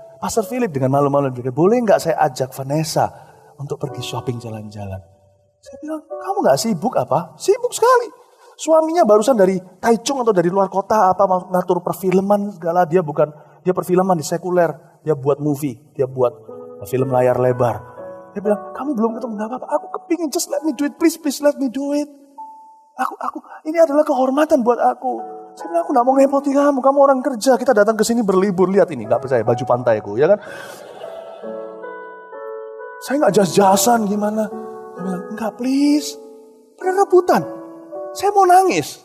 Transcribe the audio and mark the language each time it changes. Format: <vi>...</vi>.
<id>Pastor Philip dengan malu-malu bilang, boleh nggak saya ajak Vanessa untuk pergi shopping jalan-jalan? Saya bilang, kamu nggak sibuk apa? Sibuk sekali. Suaminya barusan dari Taichung atau dari luar kota ngatur perfilman segala. Dia perfilman di sekuler. Dia buat movie, dia buat film layar lebar. Dia bilang, kamu belum ketemu, nggak apa-apa.</id> <en>Aku kepingin, just let me do it, please let me do it.</en> <id>Aku ini adalah kehormatan buat aku. Saya bilang, aku nggak mau ngerepotin kamu orang kerja. Kita datang ke sini berlibur, lihat ini, nggak percaya baju pantaiku, ya kan? Saya nggak jas-jasan gimana? Dia bilang, enggak please, pada rebutan. Saya mau nangis.</id>